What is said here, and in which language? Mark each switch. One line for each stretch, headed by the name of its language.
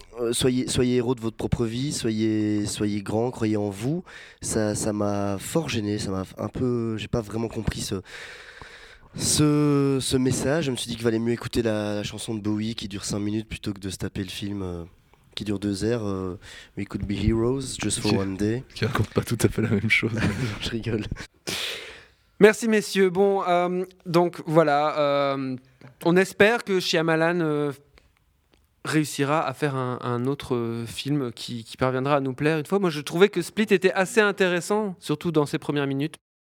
French: Soyez héros de votre propre vie, soyez grand, croyez en vous. Ça m'a fort gêné, ça m'a un peu... J'ai pas vraiment compris ce message. Je me suis dit qu'il valait mieux écouter la chanson de Bowie qui dure 5 minutes plutôt que de se taper le film qui dure 2 heures.
English: We could be heroes just for one day.
French: Qui raconte pas tout à fait la même chose. Je rigole. Merci messieurs. Bon, donc voilà. On espère que Shyamalan... réussira à faire un autre film qui parviendra à nous plaire une fois. Moi, je trouvais que Split était assez intéressant, surtout dans ses premières minutes.